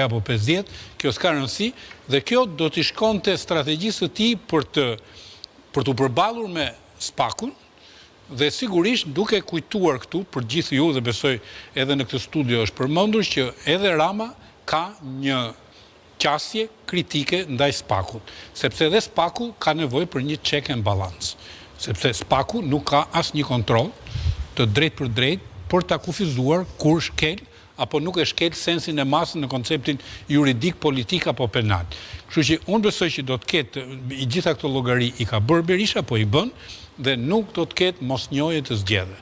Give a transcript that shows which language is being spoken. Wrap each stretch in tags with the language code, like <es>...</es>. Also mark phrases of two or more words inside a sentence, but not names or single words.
<sq>apo 50, kjo s'ka rëndësi, dhe kjo do t'i shkonte strategjisë të tij për t'u përballur me Spakun, dhe sigurisht duke kujtuar këtu për gjithë ju dhe besoj edhe në këtë studio është përmendur që edhe Rama ka një qasje kritike ndaj Spakut, sepse edhe Spaku ka nevojë për një</sq> <en>check and balance,</en> <sq>sepse Spaku nuk ka asnjë kontroll të drejtë për drejtë për ta kufizuar kur shkel apo nuk e shkel sensin e masën në konceptin juridik, politik apo penal. Kështu që unë besoj që do të ketë i gjitha këto llogari i ka bërë Berisha, po i bën, dhe nuk do të ketë mosnjohje të zgjedhjeve.</sq>